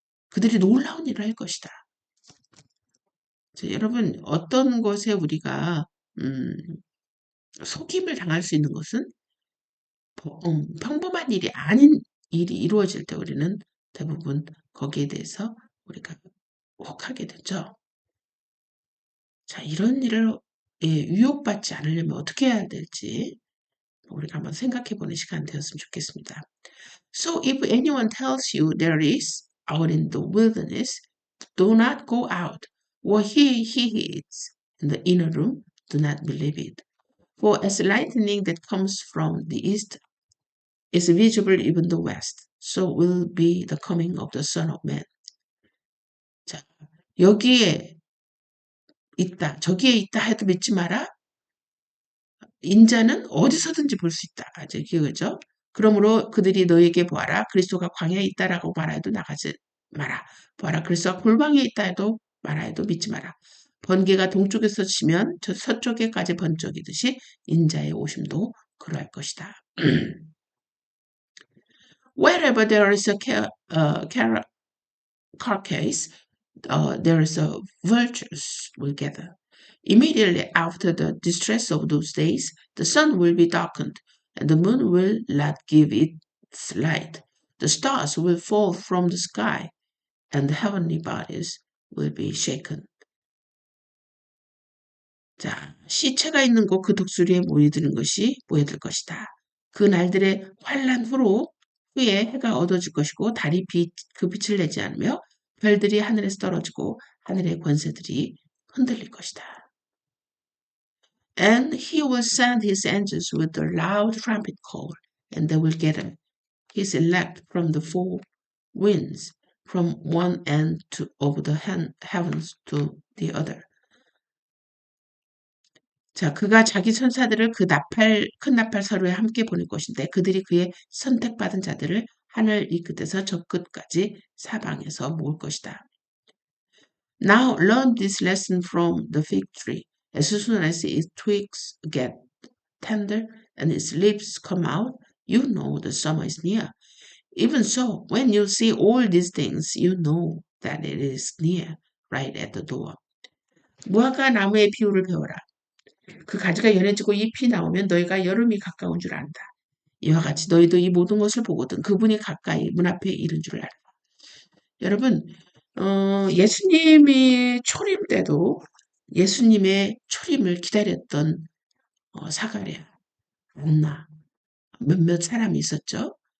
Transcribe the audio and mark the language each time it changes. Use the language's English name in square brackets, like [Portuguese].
[Korean] 그들이 놀라운 일을 할 것이다. 자, 여러분 어떤 것에 우리가 음, 속임을 당할 수 있는 것은 평범한 일이 아닌 일이 이루어질 때 우리는 대부분 거기에 대해서 우리가 혹하게 되죠. 자, 이런 일을 유혹받지 않으려면 어떻게 해야 될지 우리가 한번 생각해 보는 시간 되었으면 좋겠습니다. [English] So if anyone tells you there is out in the wilderness, do not go out. Or he is in the inner room, do not believe it. For as lightning that comes from the east is visible even the west, so will be the coming of the Son of Man. [Korean] 자, 여기에 있다, 저기에 있다 해도 믿지 마라. 인자는 어디서든지 볼 수 있다. 그죠? 그러므로 그들이 너에게 보아라. 그리스도가 광야에 있다라고 말해도 나가지 마라. 보아라. 그리스도가 골방에 있다 해도 말해도 믿지 마라. 번개가 동쪽에서 치면 저 서쪽에까지 번쩍이듯이 인자의 오심도 그러할 것이다. [English] Wherever there is a carcass, there is a vultures will gather. Immediately after the distress of those days, the sun will be darkened, and the moon will not give its light. The stars will fall from the sky, and the heavenly bodies will be shaken. [Korean] 자, 시체가 있는 곳 그 독수리에 모여들 것이다. 그 날들의 환란 후에 해가 어두워질 것이고 달이 그 빛을 내지 않으며 별들이 하늘에서 떨어지고 하늘의 권세들이 흔들릴 것이다. [English] And he will send his angels with a loud trumpet call, and they will gather his elect from the four winds, from one end of the heavens to the other. [Korean] 자, 그가 자기 천사들을 큰 나팔 서로에 함께 보낼 것인데 그들이 그의 선택받은 자들을 하늘 이 끝에서 저 끝까지 사방에서 모을 것이다. [English] Now learn this lesson from the fig tree. As soon as its twigs get tender and its leaves come out, you know the summer is near. Even so, when you see all these things, you know that it is near, right at the door. [Korean] 무화과 나무의 비유를 배워라. 그 가지가 연해지고 잎이 나오면 너희가 여름이 가까운 줄 안다. 이와 같이 너희도 이 모든 것을 보거든 그분이 가까이 문 앞에 이른 줄을 알라. 여러분, 예수님이 초림 때도 예수님의 초림을 기다렸던 사가랴, 안나, 몇몇 사람이 있었죠.